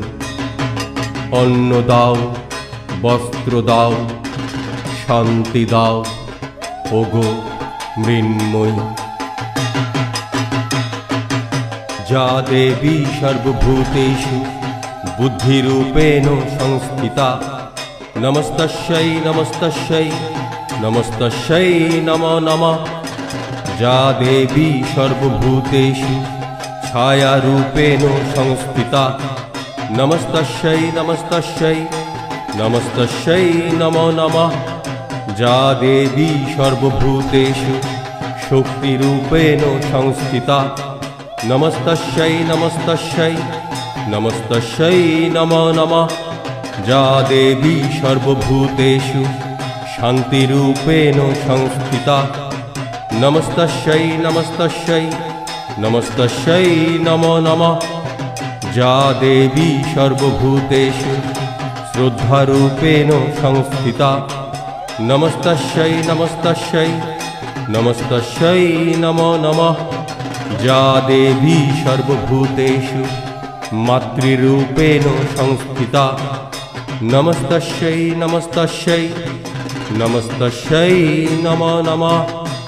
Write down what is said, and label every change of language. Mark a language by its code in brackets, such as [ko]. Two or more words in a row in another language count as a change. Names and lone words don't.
[bn] অন্ন দাও, বস্ত্র দাও, শান্তি দাও, ওগো মৃন্ময়ী। [sa] যা দেবী সর্বভূতেষু বুদ্ধিরূপেণ সংস্থিতা। নমস্তস্যৈ নমস্তস্যৈ নমস্তস্যৈ নমো নমঃ। যা দেবী সর্বভূতেষু ছায়ারূপেণ সংস্থিতা। নমস্তস্যৈ নমস্তস্যৈ নমস্তস্যৈ নমো নমঃ। যা দেবী সর্বভূতেষু শক্তিরূপেণ সংস্থিতা। নমস্তস্যৈ নমস্তস্যৈ নমস্তস্যৈ নমো নমঃ। যা দেবী সর্বভূতেষু শান্তিরূপেণ সংস্থিতা। নমস্তস্যৈ নমস্তস্যৈ নমস্তস্যৈ নমো নমঃ। যা দেবী সর্বভূতেষু শ্রদ্ধারূপেণ সংস্থিতা। নমস্তস্যৈ নমস্তস্যৈ নমস্তস্যৈ নমো নমঃ। যা দেবী সর্বভূতেষু মাতৃরূপেণ সংস্থিতা। নমস্তস্যৈ নমস্তস্যৈ নমস্তস্যৈ নমো নমঃ।